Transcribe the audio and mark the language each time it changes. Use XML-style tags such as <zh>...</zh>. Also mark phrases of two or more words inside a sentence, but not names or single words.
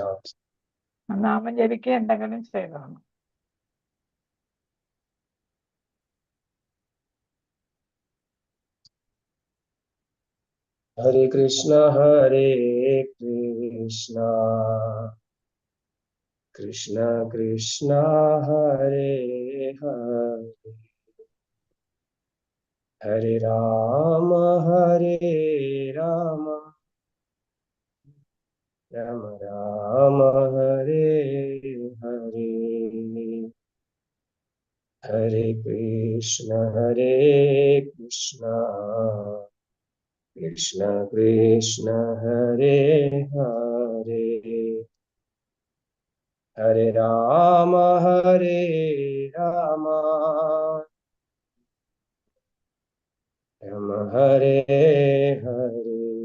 <ml>നാമം ജപിക്കുക എന്തെങ്കിലും ചെയ്തോണം.</ml> <sa>ഹരേ കൃഷ്ണ ഹരേ കൃഷ്ണ കൃഷ്ണ കൃഷ്ണ ഹരേ ഹരേ ഹരേ രാമ രാമ രാമ ഹരേ ഹരേ ഹരേ കൃഷ്ണ കൃഷ്ണ കൃഷ്ണ ഹരേ ഹരേ ഹരേ രാമ രാമ രാമ ഹരേ ഹരേ</sa>